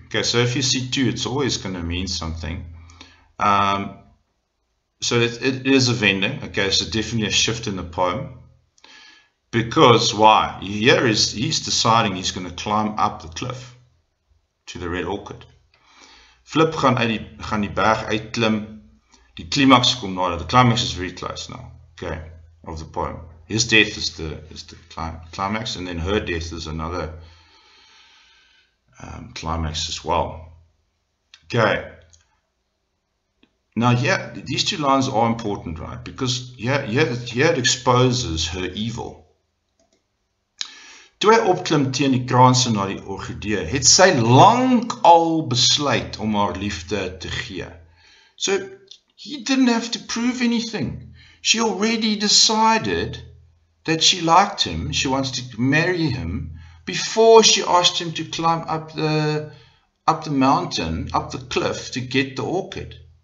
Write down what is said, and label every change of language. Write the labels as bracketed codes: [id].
[en] Okay, so if you see two, it's always going to mean something. So it is a vending. Okay, so definitely a shift in the poem. Because why? Here he's deciding he's going to climb up the cliff to the red orchid. [af] Flip gaan die berg uitklim. Die climax kom nader. [en] The climax is very close now. Okay, of the poem. His death is the climax, and then her death is another climax as well. Okay. Now, yeah, these two lines are important, right? Because here it exposes her evil. [af] Toe hy opklim teen die kraanse na die orgidee, het sy lang al besluit om haar liefde te gee. [en] So, he didn't have to prove anything. She already decided that she liked him, she wants to marry him, before she asked him to climb up the mountain, up the cliff, to get the orchid.